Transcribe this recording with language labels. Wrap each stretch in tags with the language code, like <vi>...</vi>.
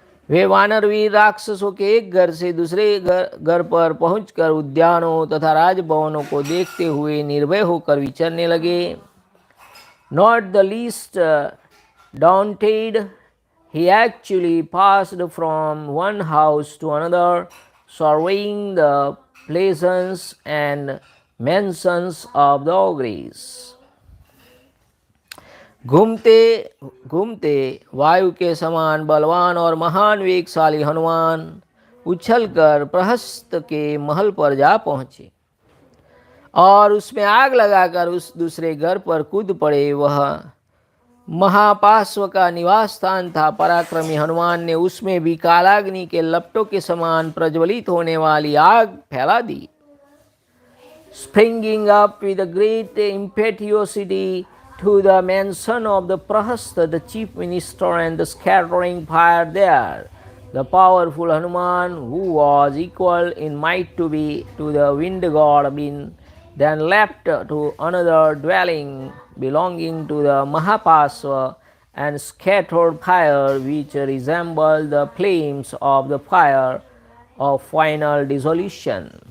<hi>वे वानरवीर राक्षसों के एक घर से दूसरे घर पर पहुंचकर उद्यानों तथा राजभवनों को देखते हुए निर्भय होकर विचरने लगे।</hi> <en>Not the least daunted, he actually passed from one house to another, surveying the pleasance and mansions of the ogres.</en> <hi>घूमते घूमते वायु के समान बलवान और महान वेगशाली हनुमान उछलकर प्रहस्त के महल पर जा पहुँचे और उसमें आग लगाकर उस दूसरे घर पर कूद पड़े। वह महापार्श्व का निवास स्थान था। पराक्रमी हनुमान ने उसमें भी कालाग्नि के लपटों के समान प्रज्वलित होने वाली आग फैला दी।</hi> <en>Springing up with a great impetuosity to the mansion of the Prahasta, the chief minister, and the scattering fire there, the powerful Hanuman, who was equal in might to the wind god, then leapt to another dwelling belonging to the Mahapasva and scattered fire which resembled the flames of the fire of final dissolution.</en>